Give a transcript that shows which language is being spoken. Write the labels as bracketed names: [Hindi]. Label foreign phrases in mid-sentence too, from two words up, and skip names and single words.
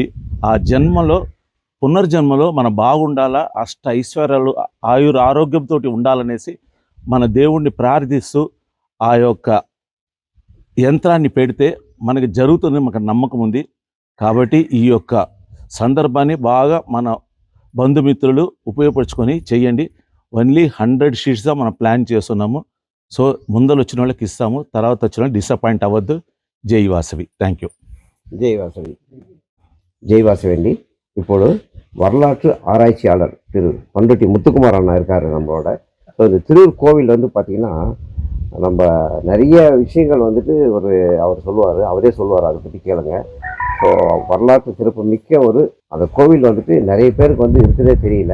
[Telugu] ఆ పునర్జన్మలో మనం బాగుండాలా, అష్ట ఐశ్వర్యాలు, ఆరోగ్యంతో ఉండాలనేసి మన దేవుణ్ణి ప్రార్థిస్తూ ఆ యొక్క యంత్రాన్ని పెడితే మనకి జరుగుతుంది, మనకు నమ్మకం ఉంది. కాబట్టి ఈ యొక్క సందర్భాన్ని బాగా మన బంధుమిత్రులు ఉపయోగపరుచుకొని చేయండి. ఓన్లీ 100 షీట్స్గా మనం ప్లాన్ చేస్తున్నాము. సో ముందర వచ్చిన వాళ్ళకి ఇస్తాము, తర్వాత వచ్చిన వాళ్ళు డిసప్పాయింట్ అవ్వద్దు. జై వాసవి. [English] thank you. [Tamil] ஜெய் வாசவி. ஜெய் வாசவி అండి. ఇప్పుడు வரலாற்று ஆராய்ச்சியாளர் திரு பண்ருட்டி முத்துக்குமார் அண்ணா இருக்கார் நம்மளோட. ஸோ இந்த திருவூர் கோவில் பார்த்திங்கன்னா நம்ம நிறைய விஷயங்கள் அவர் சொல்லுவார், அவரே சொல்லுவார், அதை பற்றி கேளுங்க. ஸோ வரலாற்று சிறப்பு மிக்க அந்த கோவில் நிறைய பேருக்கு இருக்குதே தெரியல.